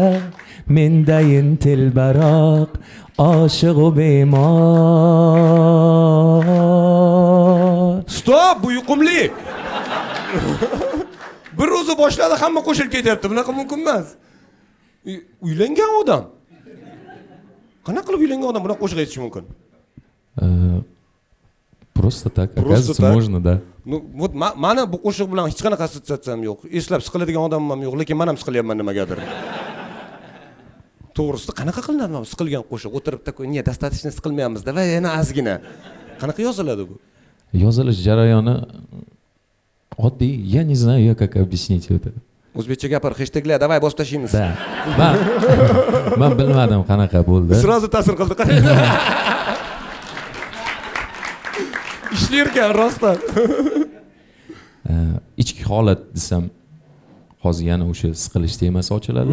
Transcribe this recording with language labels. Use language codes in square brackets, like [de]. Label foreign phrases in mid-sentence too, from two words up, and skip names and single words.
[uz] Mendayin telbaroq, oshiq u bemor. Stop, bu yuqumli. Bir o'zi boshladi, hamma qo'shilib ketyapti. Bunaqa mumkin emas. Uylangan odam. Qanaqa qilib uylangan odam bunaqa qo'shiq aytishi mumkin? [ru] Просто так, оказывается, можно, да. Ну, вот [uz] mana bu qo'shiq bilan hech qanaqa assotsiatsiyam yo'q. Eslab siqiladigan odamim ham yo'q, lekin men ham siqilyapman nimagadir. To'g'risi, qanaqa qilinadi bu siqilgan qo'shiq? O'tirib [ru] такой, "Не, достаточно [uz] siqilmayapmiz" da va yana ozgina. Qanaqa yoziladi bu? Yozilish jarayoni oddiy, [ru] я не знаю, как объяснить это. [uz] O'zbekcha gapir, hashtaglar, давай bosib tashlaymiz. [ru] Да. [uz] Men bilmadim qanaqa bo'ldi. Sразу ta'sir qildi. Ishlar ekan rostdan. Ichki holat desam, hozir yana o'sha siqilish temasi ochiladi.